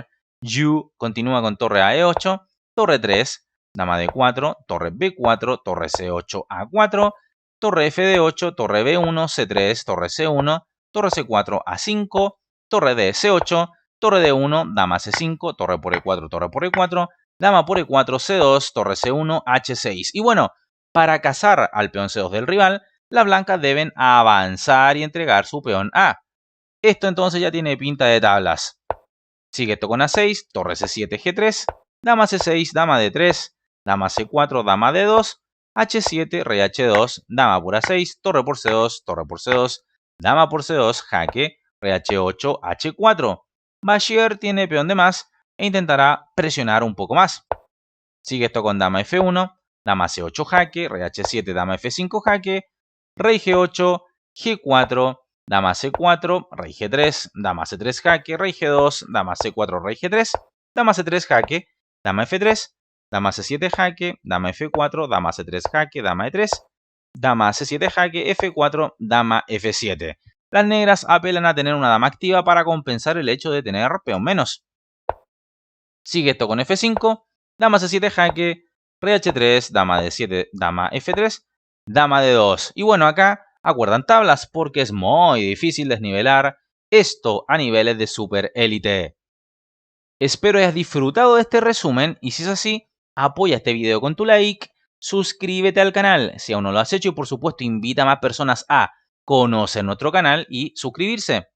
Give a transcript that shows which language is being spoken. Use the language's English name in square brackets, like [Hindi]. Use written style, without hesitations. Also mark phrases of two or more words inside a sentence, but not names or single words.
[Spanish] Yu continúa con torre a e8, torre 3, dama d4, torre b4, torre c8 a4, torre fd8, torre b1, c3, torre c1, torre c4 a5, torre d c8, torre d1, dama c5, torre por e4, torre por e4, dama por e4, c2, torre c1, h6. Y bueno, para cazar al peón c2 del rival, las blancas deben avanzar y entregar su peón A. Esto entonces ya tiene pinta de tablas. Sigue esto con A6, torre C7, G3, dama C6, dama D3, dama C4, dama D2, H7, rey H2, dama por A6, torre por C2, torre por C2, dama por C2, jaque, rey H8, H4. Bashir tiene peón de más e intentará presionar un poco más. Sigue esto con dama F1, dama C8 jaque, rey H7, dama F5 jaque, rey G8, G4, dama C4, rey G3, dama C3 jaque, rey G2, dama C4, rey G3, dama C3 jaque, dama F3, dama C7 jaque, dama F4, dama C3 jaque, dama E3, dama C7 jaque, F4, dama F7. Las negras apelan a tener una dama activa para compensar el hecho de tener peón menos. Sigue esto con F5, dama C7 jaque, rey H3, dama D7, dama F3, dama D2. Y bueno, acá acuerdan tablas porque es muy difícil desnivelar esto a niveles de super élite. Espero hayas disfrutado de este resumen y si es así, apoya este video con tu like, suscríbete al canal si aún no lo has hecho y por supuesto invita a más personas a conocer nuestro canal y suscribirse.